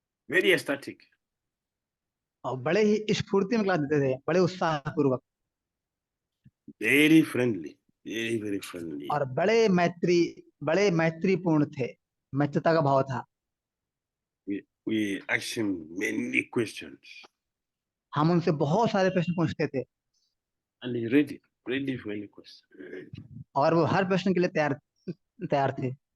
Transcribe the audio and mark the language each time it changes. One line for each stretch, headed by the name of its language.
English: Very ecstatic.
Hindi: और बड़े ही स्फूर्ति में क्लास देते थे, बड़े उत्साह पूर्वक,
English: Very friendly. Very, very friendly.
Hindi: और बड़े मैत्रीपूर्ण थे, मित्रता का भाव था।
English: We asked him many questions.
Hindi: हम उनसे बहुत सारे प्रश्न पूछते थे,
English: And he's ready for any question.
Hindi: और वो हर प्रश्न के लिए तैयार थे।